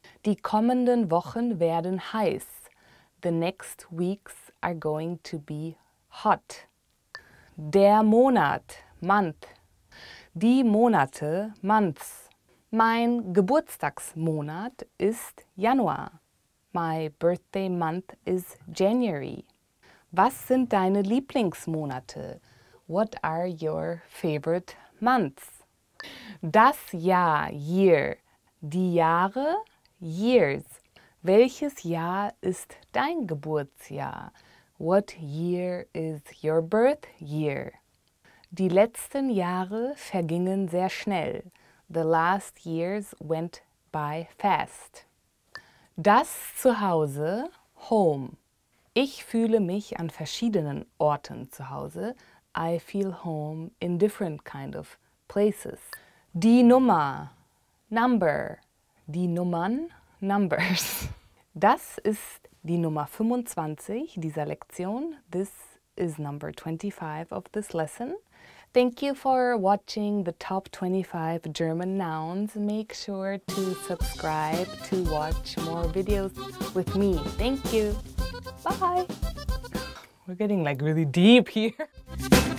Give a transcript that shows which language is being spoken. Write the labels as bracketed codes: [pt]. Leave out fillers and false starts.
[de] Die kommenden Wochen werden heiß. [en] The next weeks are going to be hot. [de] Der Monat, month. Die Monate, months. Mein Geburtstagsmonat ist Januar. [en] My birthday month is January. [de] Was sind deine Lieblingsmonate? [en] What are your favorite months? [de] Das Jahr, year. Die Jahre, years. Welches Jahr ist dein Geburtsjahr? [en] What year is your birth year? [de] Die letzten Jahre vergingen sehr schnell. [en] The last years went by fast. [de] Das Zuhause, home. Ich fühle mich an verschiedenen Orten zu Hause. [en] I feel home in different kind of places. [de] Die Nummer, number. Die Nummern, numbers. Das ist die Nummer 25 dieser Lektion. [en] This is number 25 of this lesson. Thank you for watching the top 25 German nouns. Make sure to subscribe to watch more videos with me. Thank you. Bye. We're getting like really deep here.